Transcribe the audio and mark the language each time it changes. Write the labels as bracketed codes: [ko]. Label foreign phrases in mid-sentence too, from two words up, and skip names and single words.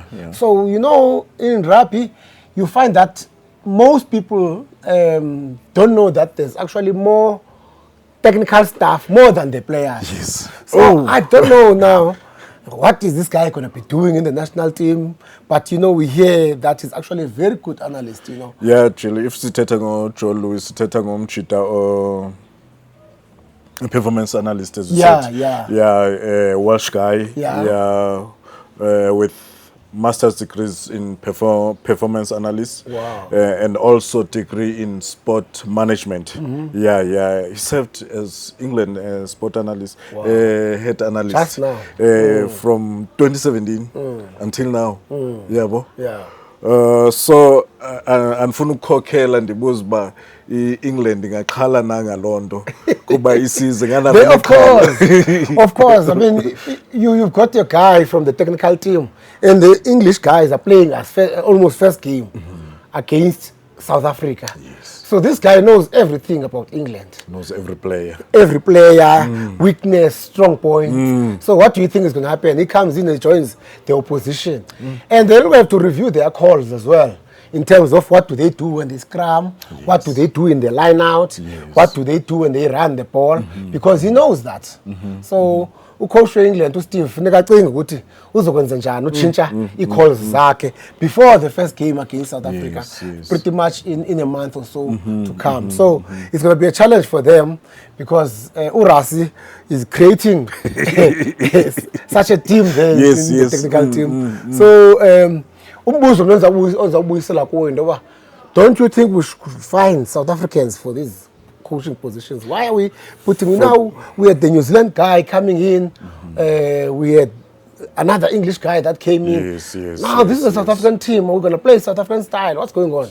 [en] So, you know, in rugby, you find that most people don't know that there's actually more technical staff, more than the players. Yes. So I don't know now, what is this guy going to be doing in the national team? But, you know, we hear that he's actually a very good analyst, you know. Yeah, actually, if [xh] sithetha ngo-Joe Lewis, sithetha ngomjita [en] or performance analyst, as you said. Yeah, Welsh guy. Yeah. With master's degrees in performance analysis. Wow. And also degree in sport management. Yeah. He served as England sport analyst, head analyst. Just now. From 2017 until now. Yeah, bo. Yeah. [xh] So andifuna ukukhokhela ndibuza uba England ingaqhala nangalo nto kuba isize [en] Of course. I mean, you've got your guy from the technical team, and the English guys are playing as almost first game against South Africa. Yes. So this guy knows everything about England. Knows every player. Weakness, strong point. So what do you think is going to happen? He comes in and joins the opposition. And they'll have to review their calls as well, in terms of what do they do when they scrum, what do they do in the line out, what do they do when they run the ball, because he knows that. So [xh] ucoach England uSteve funeka acinge ukuthi uzokwenza njani utshintsha ii-calls zakhe [en] before the first game against South Africa, pretty much in a month or so to come. So it's going to be a challenge for them, because Urasi is creating such a team there in the technical team. [xh] So umbuzo ozawubuyisela kuwo into yoba, [en] don't you think we should find South Africans for these coaching positions? Why are we putting now? We had the New Zealand guy coming in. We had another English guy that came in. Now this is a South African team. We're going to play South African style. What's going on?